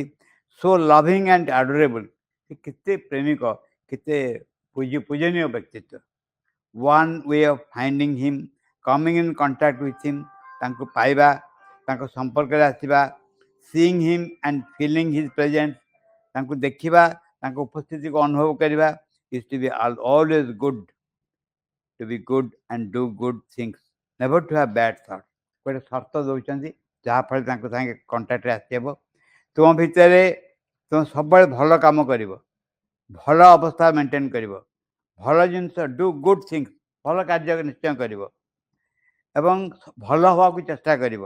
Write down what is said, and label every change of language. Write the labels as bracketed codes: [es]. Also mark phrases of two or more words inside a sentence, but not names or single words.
[en] so loving and adorable, [or] ସେ କେତେ ପ୍ରେମିକ, କେତେ ପୂଜନୀୟ ବ୍ୟକ୍ତିତ୍ୱ। [en] one way of finding him, coming in contact with him, [or] ତାଙ୍କୁ ପାଇବା, ତାଙ୍କ ସମ୍ପର୍କରେ ଆସିବା, [en] seeing him and feeling his presence, [or] ତାଙ୍କୁ ଦେଖିବା, ତାଙ୍କ ଉପସ୍ଥିତିକୁ ଅନୁଭବ କରିବା, [en] is to be always good, to be good and do good things, never to have bad thoughts. [or] ଗୋଟେ ସର୍ତ୍ତ ଦେଉଛନ୍ତି ଯାହାଫଳରେ ତାଙ୍କ ସାଙ୍ଗେ କଣ୍ଟାକ୍ଟରେ ଆସିହେବ। ତୁମ ଭିତରେ ତୁମେ ସବୁବେଳେ ଭଲ କାମ କରିବ, ଭଲ ଅବସ୍ଥା ମେଣ୍ଟେନ୍ କରିବ, ଭଲ ଜିନିଷ, [en] do good things, [or] ଭଲ କାର୍ଯ୍ୟ ନିଶ୍ଚୟ କରିବ ଏବଂ ଭଲ ହେବାକୁ ଚେଷ୍ଟା କରିବ।